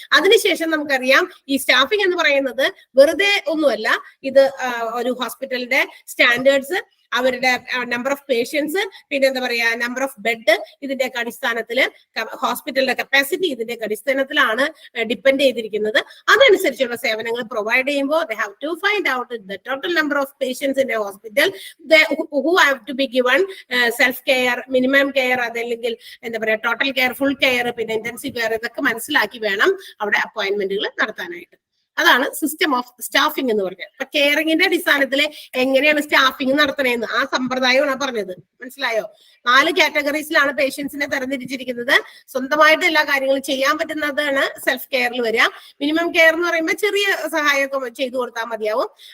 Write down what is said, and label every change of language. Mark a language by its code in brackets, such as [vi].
[ml] അതിനുശേഷം നമുക്കറിയാം ഈ സ്റ്റാഫിംഗ് എന്ന് പറയുന്നത് വെറുതെ ഒന്നുമല്ല, ഇത് ഒരു ഹോസ്പിറ്റലിന്റെ സ്റ്റാൻഡേർഡ്സ്, അവരുടെ നമ്പർ ഓഫ് പേഷ്യൻസ്, പിന്നെ എന്താ പറയാ നമ്പർ ഓഫ് ബെഡ്, ഇതിന്റെയൊക്കെ അടിസ്ഥാനത്തില് ഹോസ്പിറ്റലിന്റെ കപ്പാസിറ്റി ഇതിന്റെയൊക്കെ അടിസ്ഥാനത്തിലാണ് ഡിപ്പെൻഡ് ചെയ്തിരിക്കുന്നത്. അതനുസരിച്ചുള്ള സേവനങ്ങൾ പ്രൊവൈഡ് ചെയ്യുമ്പോൾ [en] they have to find out the total number of patients in a hospital who have to be given self care, minimum care, [ml] അതല്ലെങ്കിൽ എന്താ പറയാ ടോട്ടൽ കെയർ, ഫുൾ കെയർ, പിന്നെ ഇന്റൻസീവ് കെയർ, ഇതൊക്കെ മനസ്സിലാക്കി വേണം അവിടെ അപ്പോയിന്റ്മെന്റുകൾ നടത്താനായിട്ട്. അതാണ് സിസ്റ്റം ഓഫ് സ്റ്റാഫിംഗ് എന്ന് പറഞ്ഞത്. അപ്പൊ കെയറിങ്ങിന്റെ അടിസ്ഥാനത്തിൽ എങ്ങനെയാണ് സ്റ്റാഫിംഗ് നടത്തണേന്ന് ആ സമ്പ്രദായമാണ് പറഞ്ഞത്. മനസ്സിലായോ? 4 കാറ്റഗറീസിലാണ് പേഷ്യൻസിനെ തരംതിരിച്ചിരിക്കുന്നത്. സ്വന്തമായിട്ട് എല്ലാ കാര്യങ്ങളും ചെയ്യാൻ പറ്റുന്നതാണ് സെൽഫ് കെയറിൽ വരിക. മിനിമം കെയർ എന്ന് പറയുമ്പോൾ ചെറിയ സഹായമൊക്കെ ചെയ്തു കൊടുത്താൽ മതിയാവും.